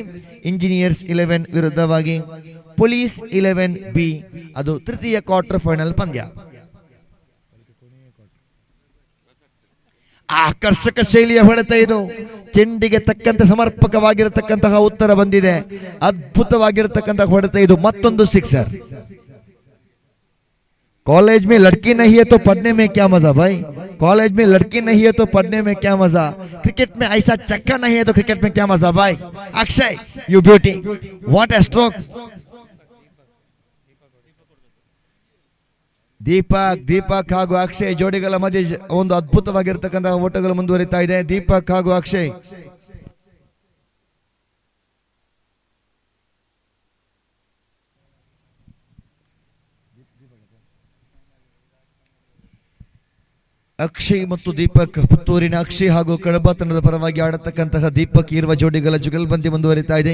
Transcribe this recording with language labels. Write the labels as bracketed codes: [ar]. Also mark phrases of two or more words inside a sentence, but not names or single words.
[kn] ಇಂಜಿನಿಯರ್ಸ್ 11 ವಿರುದ್ಧವಾಗಿ ಪೊಲೀಸ್ 11 ಬಿ, ಅದು ತೃತೀಯ ಕ್ವಾರ್ಟರ್ ಫೈನಲ್ ಪಂದ್ಯ. ಆಕರ್ಷಕ ಶೈಲಿಯ ಹೊಡೆತ ಇದು. ಚೆಂಡಿಗೆ ತಕ್ಕಂತೆ ಸಮರ್ಪಕವಾಗಿರತಕ್ಕಂತಹ ಉತ್ತರ ಬಂದಿದೆ. ಅದ್ಭುತವಾಗಿರತಕ್ಕಂತಹ ಹೊಡೆತ ಇದು. ಮತ್ತೊಂದು ಸಿಕ್ಸರ್. [hi] कॉलेज में लड़की नहीं है तो पढ़ने में क्या मजा भाई. कॉलेज में लड़की नहीं है तो पढ़ने में क्या मजा. क्रिकेट में ऐसा चक्का नहीं है तो क्रिकेट में क्या मजा भाई. [en] अक्षय, you beauty, what a stroke. [kn] ದೀಪಕ್ ಹಾಗೂ ಅಕ್ಷಯ್ ಜೋಡಿಗಳ ಮಧ್ಯೆ ಒಂದು ಅದ್ಭುತವಾಗಿರತಕ್ಕಂತಹ ಓಟಗಳು ಮುಂದುವರಿತಾ ಇದೆ. ದೀಪಕ್ ಹಾಗೂ ಅಕ್ಷಯ್. ಅಕ್ಷಯ್ ಮತ್ತು ದೀಪಕ್, ಪುತ್ತೂರಿನ ಅಕ್ಷಯ್ ಹಾಗೂ ಕಡಬ ತಂಡದ ಪರವಾಗಿ ಆಡತಕ್ಕಂತಹ ದೀಪಕ್ ಇರುವ ಜೋಡಿಗಳ ಜುಗಲ್ಬಂದಿ ಮುಂದುವರಿತಾ ಇದೆ.